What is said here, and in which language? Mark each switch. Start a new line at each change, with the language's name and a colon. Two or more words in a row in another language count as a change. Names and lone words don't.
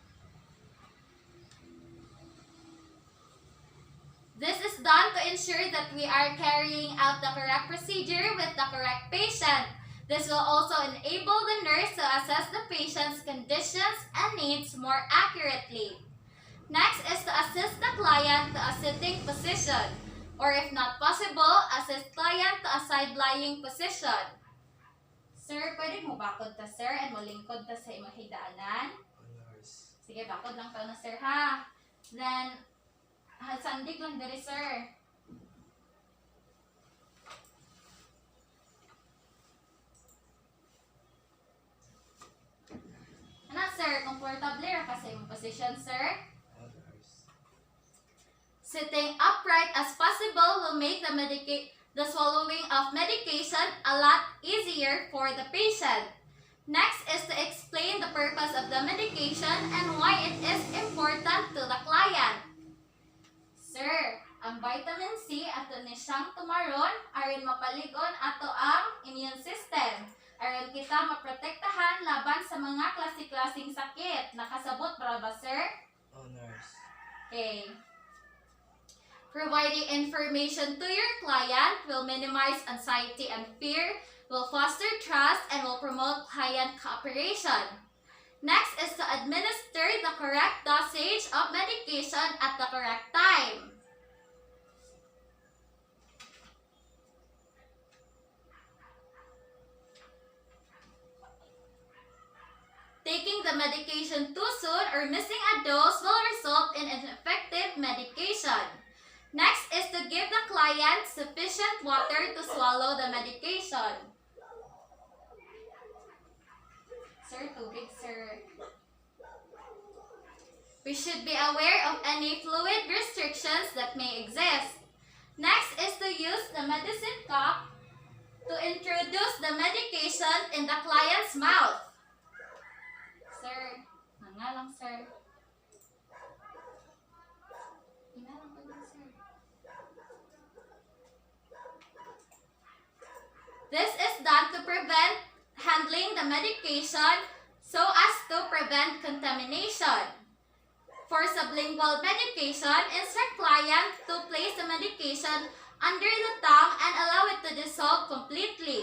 English: This is done to ensure that we are carrying out the correct procedure with the correct patient. This will also enable the nurse to assess the patient's conditions and needs more accurately. Next is to assist the client to a sitting position, or if not possible, assist client to a side-lying position.
Cebuano: Sir, pwede mo bakod ta, sir, and malingkod ta sa imong higdaanan? Sige, bakod lang ta na, sir, ha? Then, sandig lang diri, sir. Ano, sir? Comfortable ra ka sa imong position, sir?
English: Sitting upright as possible will make the swallowing of medication a lot easier for the patient. Next is to explain the purpose of the medication and why it is important to the client.
Cebuano: Sir, ang
English: vitamin C
Cebuano: ato ni siyang tumaron aron mapaligon ato ang
English: immune system.
Cebuano: Aron kita maprotektahan laban sa mga klase-klaseng sakit. Nakasabot para ba, sir? Oh, nurse. Okay.
English: Providing information to your client will minimize anxiety and fear, will foster trust, and will promote client cooperation. Next is to administer the correct dosage of medication at the correct time. Taking the medication too soon or missing a dose will result in ineffective medication. Next is to give the client sufficient water to swallow the medication.
Cebuano: Sir, tubig, sir.
English: We should be aware of any fluid restrictions that may exist. Next is to use the medicine cup to introduce the medication in the client's mouth.
Cebuano: Sir, nga lang, sir. Nga lang po din, sir.
English: This is done to prevent handling the medication so as to prevent contamination. For sublingual medication, instruct client to place the medication under the tongue and allow it to dissolve completely.